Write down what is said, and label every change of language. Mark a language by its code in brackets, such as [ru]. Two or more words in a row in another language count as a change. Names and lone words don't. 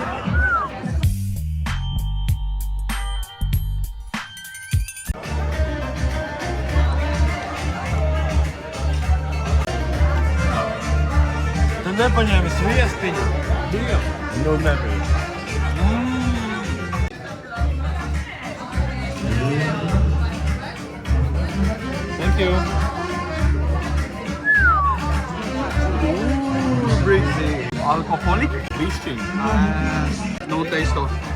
[lv] Tu nepaņēmi sviestiņu? Nu, nebija. [en] Thank you. [lv] Alkoholik? Bišķiņ. [en] No taste of.